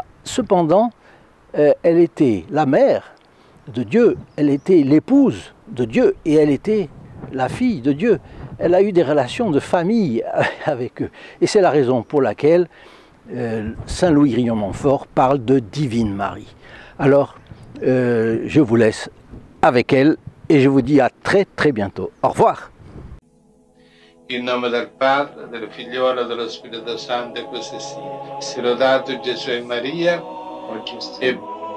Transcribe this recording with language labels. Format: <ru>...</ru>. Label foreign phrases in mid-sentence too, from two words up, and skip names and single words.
<fr>Cependant, elle était la mère de Dieu, elle était l'épouse de Dieu et elle était la fille de Dieu. Elle a eu des relations de famille avec eux. Et c'est la raison pour laquelle Saint Louis Grignon-Montfort parle de Divine Marie. Alors, je vous laisse avec elle et je vous dis à très très bientôt. Au revoir.</fr> <it>In nome del Padre, del Figliolo e dello Spirito Santo, così sia. Sia lodato Gesù e Maria, e</it>